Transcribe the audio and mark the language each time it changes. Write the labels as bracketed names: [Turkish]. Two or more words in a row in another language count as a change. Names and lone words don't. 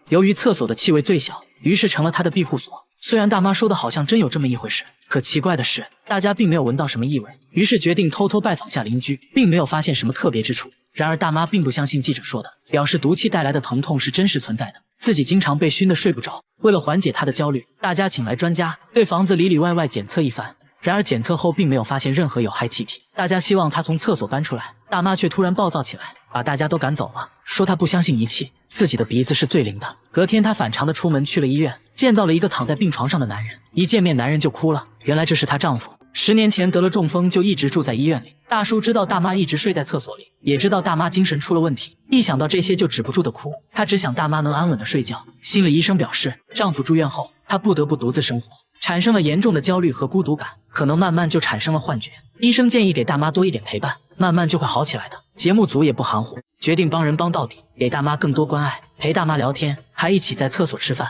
[Chinese] 由於廁所的氣味最小，於是成了他的庇護所。雖然大媽說的好像真有這麼一回事，可奇怪的是，大家並沒有聞到什麼異味，於是決定偷偷拜訪下鄰居，並沒有發現什麼特別之處。然而大媽並不相信記者說的，表示毒氣帶來的疼痛是真實存在的，自己經常被熏得睡不着。為了緩解她的焦慮，大家請來專家對房子裡裡外外檢測一番。然而檢測後並沒有發現任何有害氣體，大家希望她從廁所搬出來，大媽卻突然暴躁起来，把大家都趕走了，說她不相信仪器，自己的鼻子是最靈的。隔天她反常的出門去了醫院，見到了一個躺在病床上的男人，一見面男人就哭了，原來這是她丈夫，10年前得了中風，就一直住在醫院裡。大叔知道大媽一直睡在廁所裡，也知道大媽精神出了問題，一想到這些就止不住的哭。他只想大媽能安穩的睡覺。心理醫生表示，丈夫住院後，她不得不獨自生活，產生了嚴重的焦慮和孤獨感，可能慢慢就產生了幻覺。醫生建議給大媽多一點陪伴，慢慢就會好起來的。節目組也不含糊，決定幫人幫到底，給大媽更多關愛，陪大媽聊天，還一起在廁所吃飯。